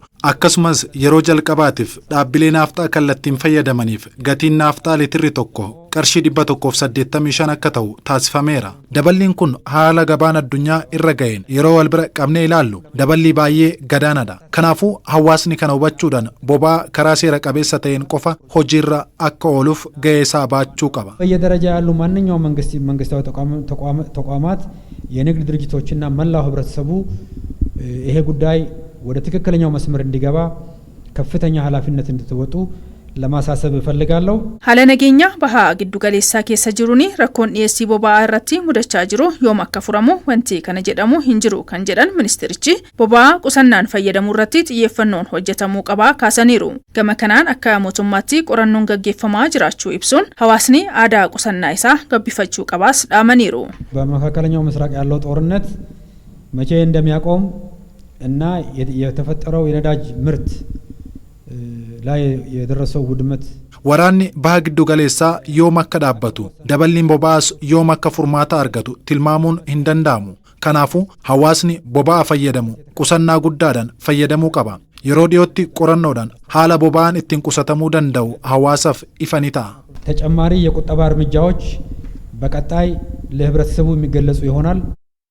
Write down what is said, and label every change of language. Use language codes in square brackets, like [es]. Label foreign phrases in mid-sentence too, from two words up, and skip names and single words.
[om] Akkasumas yeroo jalqabaatiif dhaabbilee naafxaa kallattiin fayyadamaniif gatiin naafxaa liitirri tokko qarshii 185 akka ta'u taasifameera. Daballiin kun haala gabaan addunyaa irra ga'een yeroo wal bira qabnee ilaallu daballii baay'ee gadaanadha. Kanaafuu hawaasni kana hubachuudhaan boba'aa karaa seera qabeessa ta'een qofa hojiirra akka ooluuf gahee isaa baachuu qaba. [am] በየደረጃ ያሉ ማንኛውም መንግስታዊ ተቋማት የንግድ ድርጅቶችና መላው ህብረተሰቡ ይሄ ጉዳይ ወደ ትክክለኛው መስመር እንዲገባ ከፍተኛ ኃላፊነት እንድትወጡ ለማሳሰብ እፈልጋለሁ። [om] Haala nageenya bahaa giddu galeessaa keessa jiruun rakkoon dhiyeessii boba'aa irratti mudachaa jiru yoom akka furamu wanti kana jedhamu hin jiru kan jedhan ministeerichi boba'aa qusannaan fayyadamuu irratti xiyyeeffannoon hojjetamuu qabaa kaasaniiru. Gama kanaan akka mootummaatti qorannoon gaggeeffamaa jiraachuu ibsuun hawaasni aadaa qusannaa isaa gabbifachuu qabaas dhaamaniiru. [am] በመካከለኛው ምስራቅ ያለው ጦርነት መቼ እንደሚያቆም እና የተፈጠረው የነዳጅ ምርት ላይ የደረሰው ውድመት [om] Waraanni bahaa giddu galeessaa yoom akka dhaabbatu daballiin boba'aas yoom akka furmaata argatu tilmaamuun hin danda'amu. Kanaafuu hawaasni boba'aa fayyadamu qusannaa guddaadhaan fayyadamuu qaba. Yeroo dhiyootti qorannoodhaan haala boba'aan ittiin qusatamuu danda'u hawaasaaf ifa ni ta'a. [am] ተጨማሪ የቁጠባ እርምጃዎች በቀጣይ ለህብረተሰቡ የሚገለጹ ይሆናል።